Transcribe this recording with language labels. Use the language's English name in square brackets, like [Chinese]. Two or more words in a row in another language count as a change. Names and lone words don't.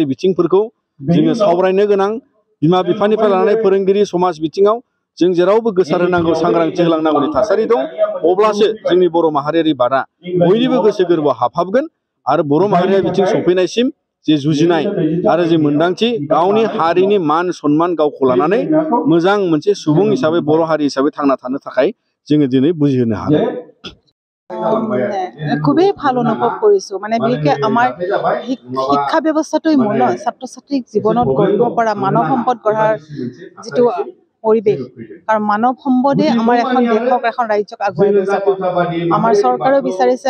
[Bodo] बिथिंफोरखौ जोङो सावरायनो गोनां बिमा बिफानिफ्राय लानानै फोरोंगिरि समाज बिथिङाव जों जेरावबो गोसार होनांगौ सांग्रांथि होलांनांगौनि थासारि दं अब्लासो जोंनि बर' माहारियारि बादा बयनिबो गोसो गोरबोआव हाबहाबगोन आरो बर' माहारिया बिथिं सफैनायसिम जे जुजिनाय आरो जे मोनदांथि गावनि हारिनि मान सन्मान गावखौ लानानै मोजां मोनसे सुबुं हिसाबै बर' हारि हिसाबै थांना थानो थाखाय जोङो दिनै बुजिहोनो हागोन [Assamese] খুবই ভাল অনুভৱ কৰিছো মানে বিশেষকৈ আমাৰ শিক্ষা ব্যৱস্থাটোই মূল ছাত্ৰ ছাত্ৰীক জীৱনত গঢ়িব পৰা মানৱ সম্পদ গঢ়াৰ যিটো পৰিৱেশ কাৰণ মানৱ সম্পদে আমাৰ এখন দেশক এখন ৰাজ্যক আগুৱাই লৈ যাব আমাৰ চৰকাৰেও বিচাৰিছে